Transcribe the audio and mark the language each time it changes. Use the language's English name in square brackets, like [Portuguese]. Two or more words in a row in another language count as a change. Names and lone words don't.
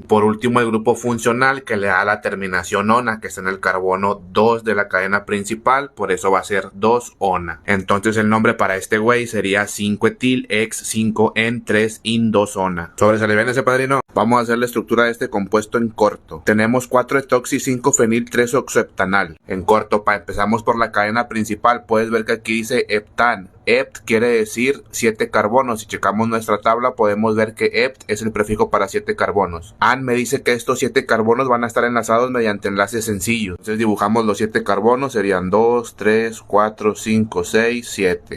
[Spanish] Por último el grupo funcional que le da la terminación ona, que está en el carbono 2 de la cadena principal, por eso va a ser 2ona. Entonces el nombre para este güey sería 5-etil ex 5en 3in 2ona. ¿Sobresale ese, padrino? Vamos a hacer la estructura de este compuesto en corto. Tenemos 4-etoxi 5-fenil 3-oxoheptanal. En corto, empezamos por la cadena principal. Puedes ver que aquí dice heptan. Hept quiere decir 7 carbonos. Si checamos nuestra tabla podemos ver que hept es el prefijo para 7 carbonos. An me dice que estos 7 carbonos van a estar enlazados mediante enlaces sencillos. Entonces dibujamos los 7 carbonos, serían 2, 3, 4, 5, 6, 7.